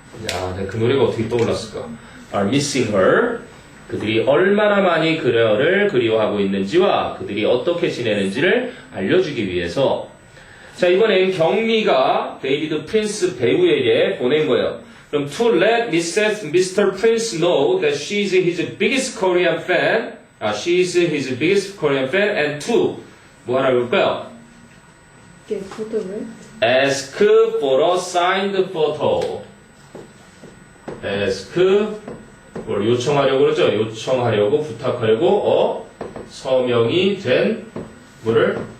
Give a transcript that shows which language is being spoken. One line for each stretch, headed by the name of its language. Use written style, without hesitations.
Korean: 야, 그 노래가 어떻게 떠올랐을까?
English: are missing her.
Korean: 그들이 얼마나 많이 그녀를 그리워하고 있는지와 그들이 어떻게 지내는지를 알려주기 위해서. 자, 이번엔 경미가 데이비드 프린스 배우에게 보낸 거예요. 그럼
English: to let Mr. Prince know that she's his biggest Korean fan. She's his biggest Korean fan. And to
Korean: 뭐 하나 볼까요? 포토를?
English: Ask for a signed photo.
Korean: ask 뭘 요청하려고 그러죠? 요청하려고 부탁하려고 서명이 된 뭐를?